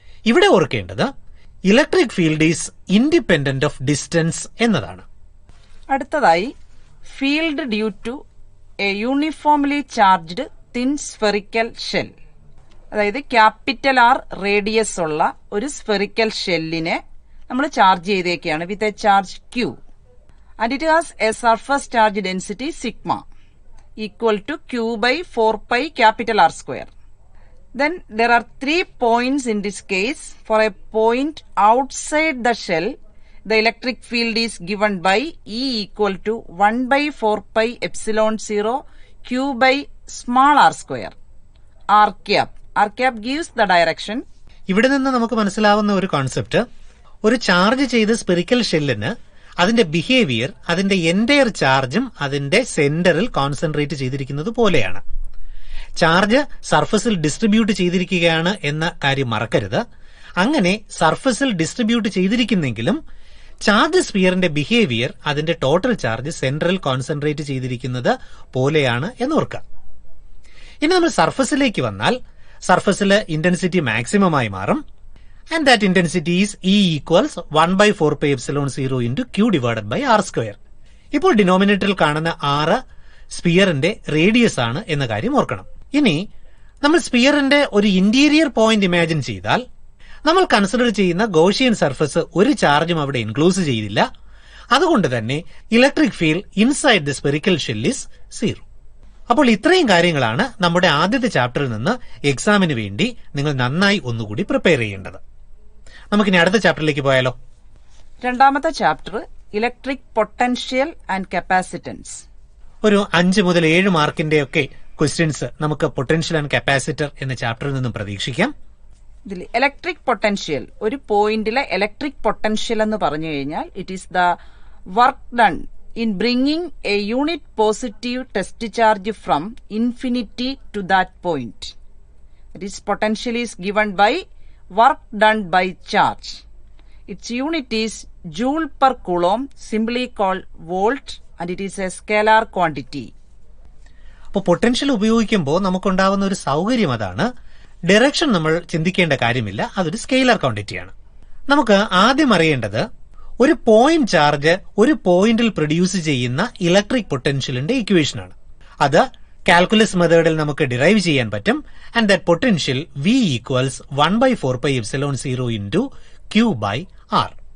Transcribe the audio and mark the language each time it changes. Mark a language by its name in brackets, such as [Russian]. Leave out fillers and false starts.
[Malayalam] ഇവിടെ ഓർക്കേണ്ടത് [English] electric field is independent of distance [Malayalam] എന്നതാണ്. [English] അടുത്തതായി field due to a uniformly charged thin spherical shell. [Malayalam] അതായത് ക്യാപിറ്റൽ ആർ റേഡിയസ് ഉള്ള ഒരു സ്ഫെറിക്കൽ ഷെല്ലിനെ നമ്മൾ charge ചെയ്തേക്കാണ് [English] With a charge Q. And it has a surface charge density sigma equal to Q/4π capital R square. Then there are 3 points in this case. For a point outside the shell, the electric field is given by E equal to 1/4πε0 Q/r square. R cap. R cap gives the direction. [Malayalam] ഇവിടെ നിന്ന് നമുക്ക് മനസ്സിലാവുന്ന ഒരു concept, ഒരു charge ചെയ്ത spherical ഷെല്ലിന് അതിന്റെ behaviour അതിന്റെ entire ചാർജും അതിന്റെ സെന്ററിൽ കോൺസെൻട്രേറ്റ് ചെയ്തിരിക്കുന്നത് പോലെയാണ്. ചാർജ് സർഫസിൽ ഡിസ്ട്രിബ്യൂട്ട് ചെയ്തിരിക്കുകയാണ് എന്ന കാര്യം മറക്കരുത്. അങ്ങനെ സർഫസിൽ ഡിസ്ട്രിബ്യൂട്ട് ചെയ്തിരിക്കുന്നെങ്കിലും ചാർജ് സ്ഫിയറിന്റെ ബിഹേവിയർ അതിന്റെ ടോട്ടൽ ചാർജ് സെന്ററിൽ കോൺസെൻട്രേറ്റ് ചെയ്തിരിക്കുന്നത് പോലെയാണ് എന്നോർക്കുക. ഇനി നമ്മൾ സർഫസിലേക്ക് വന്നാൽ സർഫസിൽ ഇന്റൻസിറ്റി മാക്സിമം ആയി മാറും. [English] And that intensity is E equals 1/4πε0 into Q/r square. [Malayalam] ഇപ്പോൾ ഡിനോമിനേറ്ററിൽ കാണുന്ന R സ്പിയറിന്റെ റേഡിയസ് ആണ് എന്ന കാര്യം ഓർക്കണം. ഇനി നമ്മൾ സ്പിയറിന്റെ ഒരു ഇന്റീരിയർ പോയിന്റ് ഇമാജിൻ ചെയ്താൽ നമ്മൾ കൺസിഡർ ചെയ്യുന്ന ഗോഷിയൻ സർഫസ് ഒരു ചാർജും അവിടെ ഇൻക്ലൂസ് ചെയ്തില്ല. അതുകൊണ്ട് തന്നെ [English] Electric field inside the spherical shell is 0. [Malayalam] അപ്പോൾ ഇത്രയും കാര്യങ്ങളാണ് നമ്മുടെ ആദ്യത്തെ ചാപ്റ്ററിൽ നിന്ന് എക്സാമിന് വേണ്ടി നിങ്ങൾ നന്നായി ഒന്നുകൂടി പ്രിപ്പയർ ചെയ്യേണ്ടത്. നമുക്കിനി അടുത്ത ചാപ്റ്ററിലേക്ക് പോയാലോ? രണ്ടാമത്തെ chapter electric potential and capacitance. ഒരു 5 മുതൽ 7 മാർക്കിന്റെ ഒക്കെ ക്വസ്റ്റ്യൻസ് നമുക്ക് പൊട്ടൻഷ്യൽ ആൻഡ് കപ്പാസിറ്റർ എന്ന ചാപ്റ്ററിൽ നിന്നും പ്രതീക്ഷിക്കാം. ഇതിൽ ഇലക്ട്രിക് പൊട്ടൻഷ്യൽ, ഒരു പോയിന്റിലെ ഇലക്ട്രിക് പൊട്ടൻഷ്യൽ എന്ന് പറഞ്ഞു കഴിഞ്ഞാൽ [English] It is the work done in bringing a unit positive test charge from infinity to that point. That is, potential is given by work done by charge. Its unit is joule per coulomb, simply called volt, and it is a scalar quantity. [Malayalam] അപ്പോൾ potential ഉപയോഗിക്കുമ്പോൾ നമുക്കുണ്ടാവുന്ന ഒരു സൗകര്യം അതാണ്, direction നമ്മൾ ചിന്തിക്കേണ്ട കാര്യമില്ല, അതൊരു scalar ക്വാണ്ടിറ്റിയാണ്. നമുക്ക് ആദ്യം അറിയേണ്ടത് ഒരു പോയിന്റ് ചാർജ് ഒരു പോയിന്റിൽ പ്രൊഡ്യൂസ് ചെയ്യുന്ന ഇലക്ട്രിക് പൊട്ടൻഷ്യലിന്റെ ഇക്വേഷനാണ്. അത് കാൽക്കുലസ് മെത്തേഡിൽ നമുക്ക് ഡിറൈവ് ചെയ്യാൻ പറ്റും. [English] And that potential V equals 1/4πε0 into Q/r.